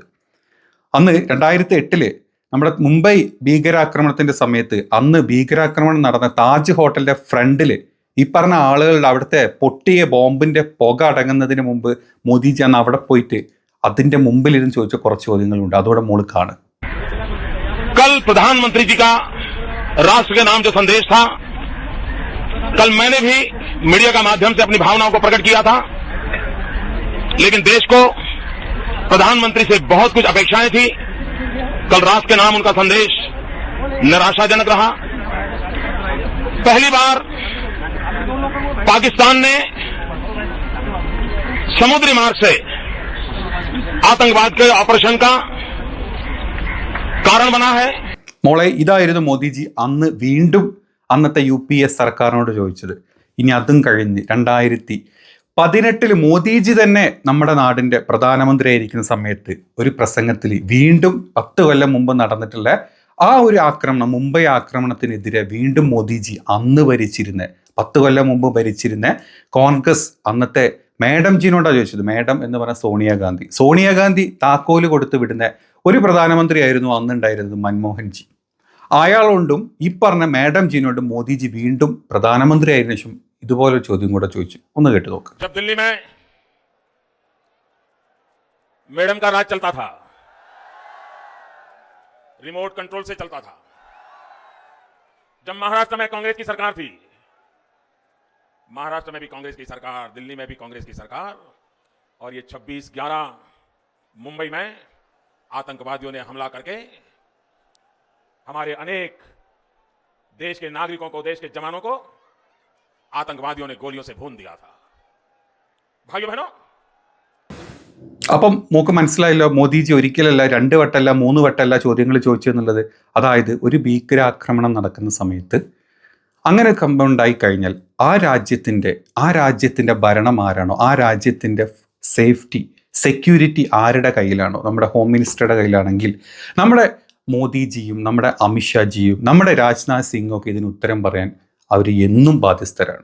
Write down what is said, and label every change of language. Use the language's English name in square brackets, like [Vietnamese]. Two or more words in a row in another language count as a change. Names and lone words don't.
[Malayalam] അന്ന് 2008 നമ്മുടെ മുംബൈ ഭീകരാക്രമണത്തിൻ്റെ സമയത്ത് അന്ന് ഭീകരാക്രമണം നടന്ന താജ് ഹോട്ടലിൻ്റെ ഫ്രണ്ടിൽ ഈ പറഞ്ഞ ആളുകളുടെ അവിടുത്തെ പൊട്ടിയ ബോംബിന്റെ പുക അടങ്ങുന്നതിന് മുമ്പ് മോദിജി അന്ന് അവിടെ പോയിട്ട് അതിന്റെ മുമ്പിലിരുന്ന് ചോദിച്ച കുറച്ച് ചോദ്യങ്ങളുണ്ട്. അതോടെ മോള് കാണും. [Hindi] कल प्रधानमंत्री जी का राष्ट्र के नाम जो संदेश था, कल मैंने भी मीडिया का माध्यम से अपनी भावनाओं को प्रकट किया था, लेकिन देश को प्रधानमंत्री से बहुत कुछ अपेक्षाएं थी। कल राष्ट्र के नाम उनका संदेश निराशाजनक रहा। पहली बार पाकिस्तान ने समुद्री मार्ग से आतंकवाद के ऑपरेशन का कारण बना है। [Malayalam] മോളെ, ഇതായിരുന്നു മോദിജി അന്ന് വീണ്ടും അന്നത്തെ UPA സർക്കാരിനോട് ചോദിച്ചത്. ഇനി അതും കഴിഞ്ഞ് 2018 മോദിജി തന്നെ നമ്മുടെ നാടിൻ്റെ പ്രധാനമന്ത്രിയായിരിക്കുന്ന സമയത്ത് ഒരു പ്രസംഗത്തിൽ വീണ്ടും 10 കൊല്ലം മുമ്പ് നടന്നിട്ടുള്ള ആ ഒരു ആക്രമണം, മുംബൈ ആക്രമണത്തിനെതിരെ വീണ്ടും മോദിജി അന്ന് 10 കൊല്ലം മുമ്പ് ഭരിച്ചിരുന്ന കോൺഗ്രസ് അന്നത്തെ മേഡം ജിനോടാണ് ചോദിച്ചത്. മേഡം എന്ന് പറഞ്ഞ സോണിയാഗാന്ധി താക്കോല് കൊടുത്ത് വിടുന്ന ഒരു പ്രധാനമന്ത്രിയായിരുന്നു അന്നുണ്ടായിരുന്നത്, മൻമോഹൻ ജി. അയാളോണ്ടും ഈ പറഞ്ഞ മാഡം ജിനോടും മോദിജി വീണ്ടും പ്രധാനമന്ത്രി ആയതിനു ശേഷം ഇതുപോലൊരു ചോദ്യം കൂടെ ചോദിച്ചു. ഒന്ന് കേട്ട് നോക്കാം. [Hindi] जब दिल्ली में मैडम का राज चलता था, [English] remote control [Hindi] से चलता था, जब महाराष्ट्र में कांग्रेस की सरकार थी, महाराष्ट्र में भी कांग्रेस की सरकार, दिल्ली में भी कांग्रेस की सरकार, और ये 26/11 मुंबई में आतंकवादियों ने हमला करके हमारे अनेक देश के नागरिकों को, देश के जवानों को आतंकवादियों ने गोलियों से भून दिया था. भाइयों बहनों, [Malayalam] അപ്പം മോക്ക് മനസ്സിലായല്ലോ, മോദിജി ഒരിക്കലല്ല 2 വട്ടമല്ല 3 വട്ടമല്ല ചോദ്യങ്ങൾ ചോദിച്ചു എന്നുള്ളത്. അതായത് ഒരു ഭീകരാക്രമണം നടക്കുന്ന സമയത്ത് അങ്ങനെ ഉണ്ടായി കഴിഞ്ഞാൽ ആ രാജ്യത്തിൻ്റെ ഭരണം ആരാണോ, ആ രാജ്യത്തിൻ്റെ [English] safety security [Malayalam] ആരുടെ കയ്യിലാണോ, നമ്മുടെ ഹോം മിനിസ്റ്ററുടെ കയ്യിലാണെങ്കിൽ നമ്മുടെ മോദിജിയും നമ്മുടെ അമിത്ഷാജിയും നമ്മുടെ രാജ്നാഥ് സിംഗും ഒക്കെ ഇതിന് ഉത്തരം പറയാൻ അവർ എന്നും ബാധ്യസ്ഥരാണ്.